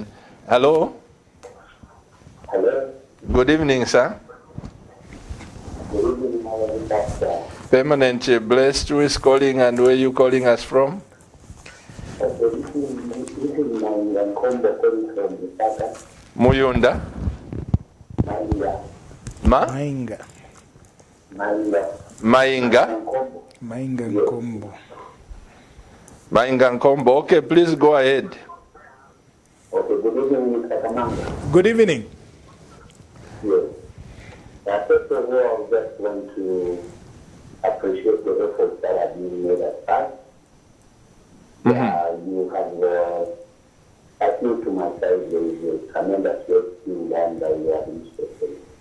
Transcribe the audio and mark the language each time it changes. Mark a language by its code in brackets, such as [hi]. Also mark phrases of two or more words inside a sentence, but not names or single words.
[en] Hello? Hello. Good evening, sir. Good evening, Pastor. Permanent Blessed, who is calling and where you calling us from? This is Mainga Nkombo calling from Lusaka. Muyunda? Mainga. Mainga. Mainga? Nkombo. Mainga Nkombo. Mainga Nkombo. Okay, please go ahead. Okay, good evening, Mr. Kamanga. Good evening. Yes. First of all, I just want to appreciate the efforts that are being made at first. You have, I think to my side, there is a tremendous work being done by your administration.